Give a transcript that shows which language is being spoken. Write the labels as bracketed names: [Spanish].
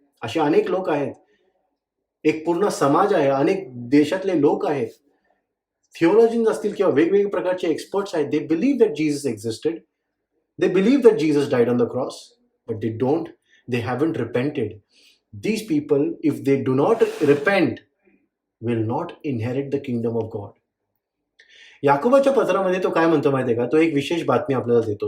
[Marathi] असे अनेक लोक आहेत, एक पूर्ण समाज आहे, अनेक देशातले लोक आहेत, थिओलॉजिन्स असतील किंवा वेगवेगळे प्रकारचे एक्सपर्ट्स आहेत, [English] They believe that Jesus existed, they believe that Jesus died on the cross, but they don't, they haven't repented. These people, if they do not repent, will not inherit the kingdom of God. [Marathi] याकोबाच्या पत्रामध्ये तो काय म्हणतो माहितीये का, तो एक विशेष बातमी आपल्याला देतो.